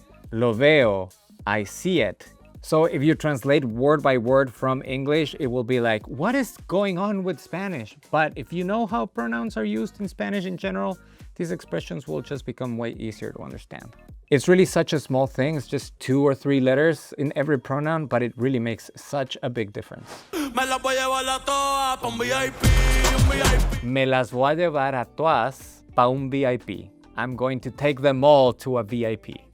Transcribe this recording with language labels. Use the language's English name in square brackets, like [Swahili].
[Spanish] Lo veo, [English] I see it. So if you translate word by word from English, it will be like, what is going on with Spanish? But if you know how pronouns are used in Spanish in general, these expressions will just become way easier to understand. It's really such a small thing. It's just 2 or 3 letters in every pronoun, but it really makes such a big difference. [Spanish] Me las voy a llevar a todas pa' un VIP, un VIP. Me las voy a llevar a todas pa' un VIP. [English] I'm going to take them all to a VIP.